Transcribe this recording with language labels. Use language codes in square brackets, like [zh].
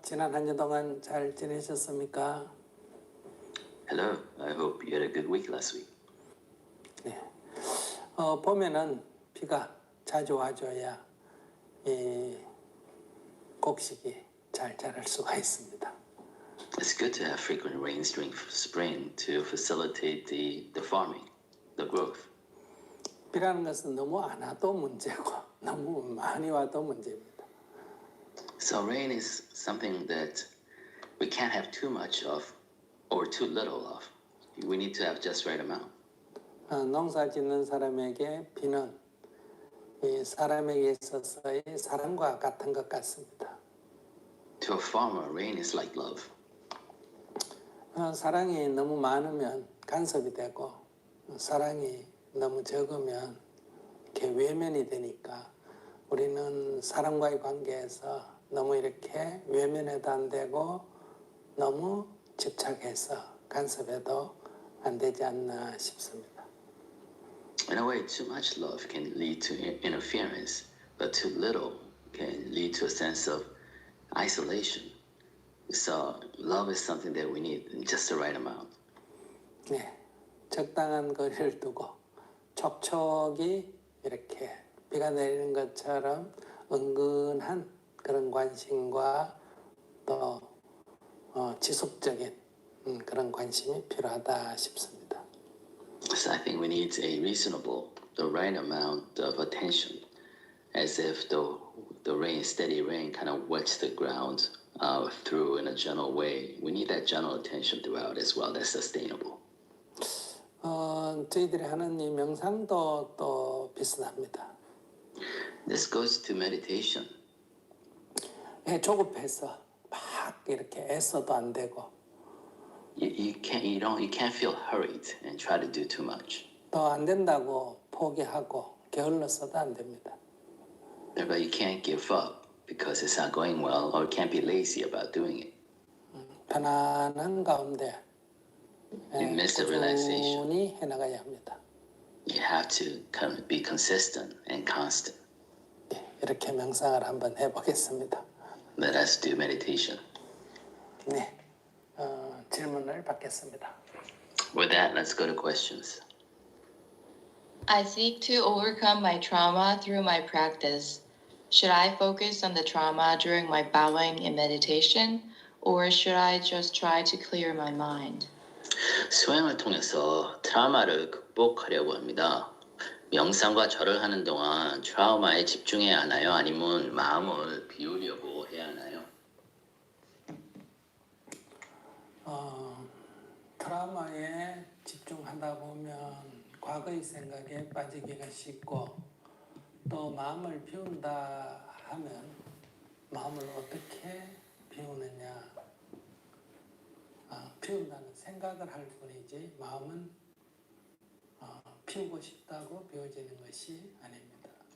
[ko] 지난 한 주 동안 잘 지내셨습니까? [en] Hello, I hope you had a good week last week. [ko] 네. 봄에는 비가 자주 와줘야 이 곡식이 잘 자랄 수가 있습니다. [en] It's good to have frequent rains during spring to facilitate the farming, the growth. [ko] 비라는 것은 너무 안 와도 문제고 너무 많이 와도 문제입니다. [en] So rain is something that we can't have too much of or too little of. We need to have just right amount. [ko] 농사 짓는 사람에게 비는 이 사람에게 있어서의 사랑과 같은 것 같습니다. [en] To a farmer, rain is like love. [ko] 사랑이 너무 많으면 간섭이 되고 사랑이 너무 적으면 이렇게 외면이 되니까 우리는 사랑과의 관계에서 너무 이렇게 외면해도 안 되고 너무 집착해서 간섭해도 안 되지 않나 싶습니다. [en] In a way, too much love can lead to interference, but too little can lead to a sense of isolation. So love is something that we need in just the right amount. [ko] 네, 적당한 거리를 두고 촉촉이 이렇게 비가 내리는 것처럼 은근한 그런 관심과 또 지속적인 그런 관심이 필요하다 싶습니다. [en] So I think we need a reasonable, the right amount of attention, as if the rain, steady rain, kind of wets the ground through in a gentle way. We need that gentle attention throughout as well. That's sustainable. [ko] 저희들이 하는 이 명상도 또 비슷합니다. [en] This goes to meditation. [ko] 조급해서 막 이렇게 애써도 안 되고 [en] You can't feel hurried and try to do too much. [ko] 또 안 된다고 포기하고 게을러서도 안 됩니다. [en] But you can't give up because it's not going well, or can't be lazy about doing it. [ko] 편안한 가운데 [en] In midst of relaxation, [ko] 꾸준히 해나가야 합니다. [en] you have to be consistent and constant. [ko] 이렇게 명상을 한번 해보겠습니다. [en] Let us do meditation. [ko] 네, 질문을 받겠습니다. [en] With that, let's go to questions. I seek to overcome my trauma through my practice. Should I focus on the trauma during my bowing in meditation, or should I just try to clear my mind? [ko] 수행을 통해서 트라우마를 극복하려고 합니다. 명상과 절을 하는 동안 트라우마에 집중해야 하나요? 아니면 마음을 비우려고 해야 하나요? 트라우마에 집중하다 보면 과거의 생각에 빠지기가 쉽고 또 마음을 비운다 하면 마음을 어떻게 비우느냐 비운다는 생각을 할 뿐이지 마음은 비우고 싶다고 비워지는 것이 아닙니다.